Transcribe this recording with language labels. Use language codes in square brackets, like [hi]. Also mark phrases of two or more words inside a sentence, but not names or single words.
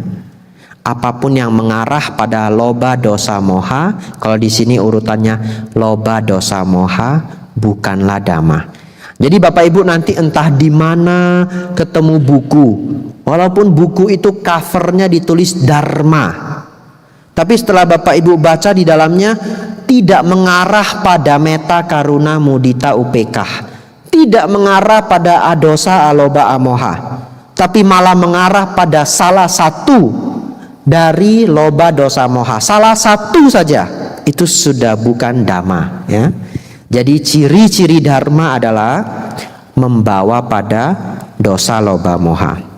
[id] Apapun yang mengarah pada [pi] loba dosa moha, [id] kalau di sini urutannya [pi] loba dosa moha, [id] bukanlah dhamma. Jadi Bapak Ibu nanti entah di mana ketemu buku, walaupun buku itu covernya ditulis dharma, tapi setelah Bapak Ibu baca di dalamnya tidak mengarah pada [pi] meta karuna mudita upekah, [id] tidak mengarah pada [pi] adosa aloba amoha, [id] tapi malah mengarah pada salah satu dari [pi] loba dosa moha, [id] salah satu saja, itu sudah bukan dhamma, ya. Jadi ciri-ciri dharma adalah membawa pada [pi] dosa loba moha.